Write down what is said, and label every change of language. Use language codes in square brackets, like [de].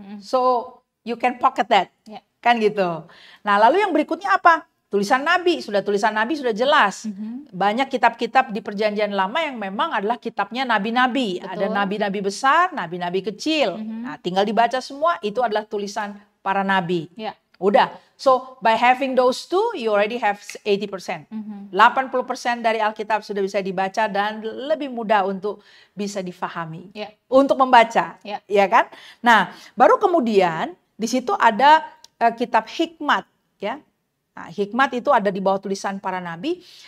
[en] So, you can pocket that. [id] Kan gitu. Nah, lalu yang berikutnya apa? Tulisan Nabi sudah jelas. Banyak kitab-kitab di Perjanjian Lama yang memang adalah kitabnya nabi-nabi. Ada nabi-nabi besar, nabi-nabi kecil. Nah, tinggal dibaca semua, itu adalah tulisan para nabi. Udah. [en] So, by having those two, you already have 80%. [id] 80% dari Alkitab sudah bisa dibaca dan lebih mudah untuk bisa difahami. Untuk membaca. Ya kan? Nah, baru kemudian di situ ada kitab hikmat. Ya. Nah, hikmat itu ada di bawah tulisan para nabi.